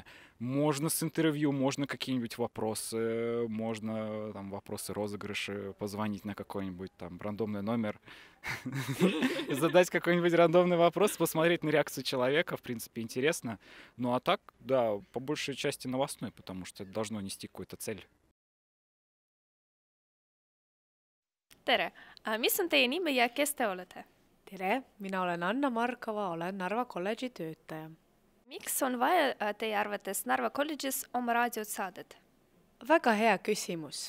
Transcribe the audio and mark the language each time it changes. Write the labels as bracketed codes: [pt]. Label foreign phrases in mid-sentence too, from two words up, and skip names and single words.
[ru] Можно с интервью, можно какие-нибудь вопросы, можно там вопросы, розыгрыши, позвонить на какой-нибудь там рандомный номер, задать какой-нибудь рандомный вопрос, посмотреть на реакцию человека, в принципе, интересно. Ну а так, да, по большей части новостной, потому что это должно нести какую-то цель. [et] Tere, mis on teie nimi ja kes te olete? Tere, mina olen Anna Markova, olen Narva kolledži töötaja. Miks on vaja teie arvates Narva kolledžis oma raadiot saadet? Väga hea küsimus.